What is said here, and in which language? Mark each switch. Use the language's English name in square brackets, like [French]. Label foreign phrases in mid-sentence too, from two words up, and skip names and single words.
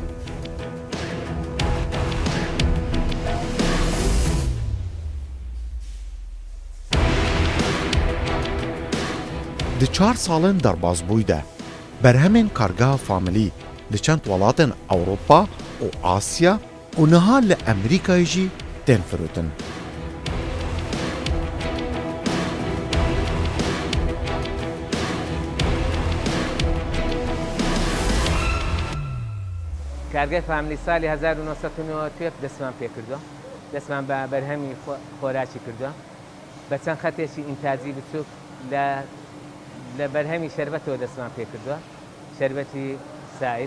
[Kurdish] Di 4 salên derbasbûyî de berhemên kargeha familî li çend welatên Ewropa û Asya û niha li Amerîkayê jî tên firotin. [Central Kurdish] کارگای فامیلی سالی 1990 دەستمان پێ کردووە، دەستمان بە بەرهەمی خۆراکی کردووە بە چەند خەتێکی ئینتاجی بچووک لە بەرهەمی شەربەتەوە دەستمان پێ کردووە، شەربەتی سائل.